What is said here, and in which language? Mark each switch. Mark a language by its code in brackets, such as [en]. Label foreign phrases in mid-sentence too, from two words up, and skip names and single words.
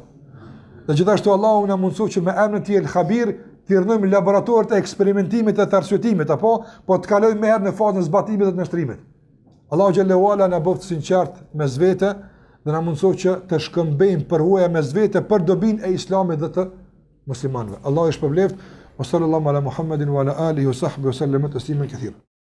[sq] Dhe gjithashtu Allahu na mundsoj që me emrin e tij el-Khabir të rënojmë laboratorët e eksperimentimit dhe të arsyetimit, apo po të kalojmë më herë në fazën e zbatimit dhe të nështrimit. Allahu [ar] جل وعلا [sq] na bëft sinqert mes vete dhe na mundsoj që të shkëmbejmë përvoja mes vete për dobinë e Islamit dhe të muslimanëve. Allahu i shpërbleft. [ar] وصلى الله على محمد وعلى آله وصحبه وسلم تسليما كثيرا.